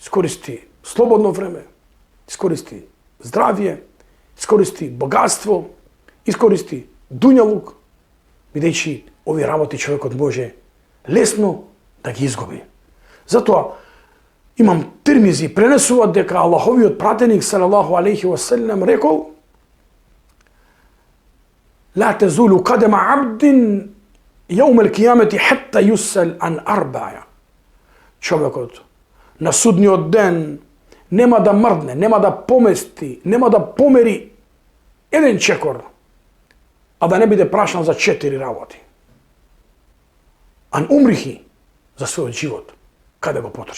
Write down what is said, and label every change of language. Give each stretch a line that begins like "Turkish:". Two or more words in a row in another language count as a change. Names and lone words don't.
Macedonian: искористи слободно време, искористи здравје, искористи богатство, искористи дуњалук, бидејќи овие работи човекот може лесно да ги изгуби. Затоа имам Тирмизи пренесуваат дека Аллаховиот пратеник
Arabic: صلى الله عليه وسلم
Macedonian: рекол:
Arabic: لا تزول قدم عبد يوم القيامة حتى يسأل عن أربع.
Macedonian: Човекот на судниот ден нема да мрдне, нема да помести, нема да помери еден чекор, а да не биде прашан за 4 работи.
Arabic: عن عمره,
Macedonian: за својот живот, каде го потрошил.